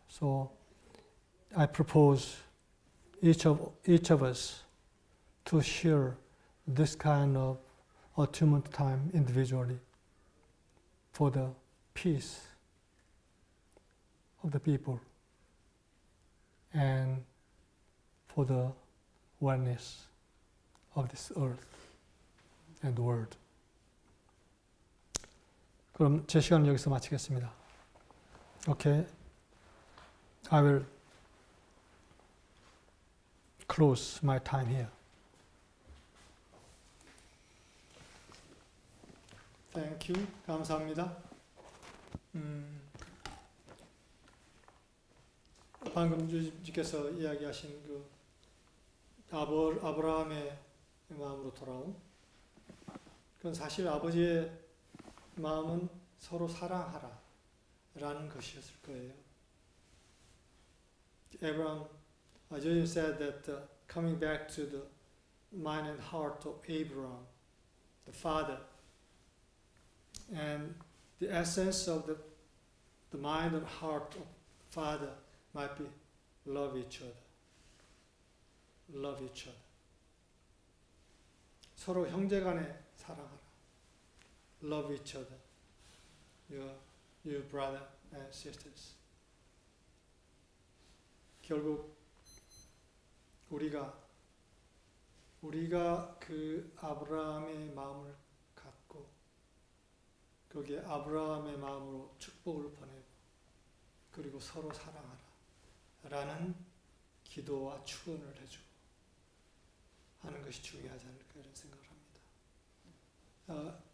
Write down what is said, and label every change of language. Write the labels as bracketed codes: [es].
[en] So I propose each of us to share this kind of attunement time individually for the peace of the people and for the wellness of this earth and the world. [ko] 그럼 제 시간을 여기서 마치겠습니다. [en] Okay, I will close my time here. Thank you. [ko] 감사합니다. 방금 주님께서 이야기하신 그 아브라함의 마음으로 돌아온, 그건 사실 아버지의 마음은 서로 사랑하라 라는 것이었을 거예요. [en] Abraham, Jesus said that coming back to the mind and heart of Abraham, the father, and the essence of the mind and heart of father might be love each other. Love each other. [ko] 서로 형제간에 사랑하라. [en] Love each other. Your brother and sisters. [ko] 결국 우리가 그 아브라함의 마음을 갖고 거기에 아브라함의 마음으로 축복을 보내고 그리고 서로 사랑하라 라는 기도와 축원을 해주고 하는 것이 중요하지 않을까 이런 생각을 합니다.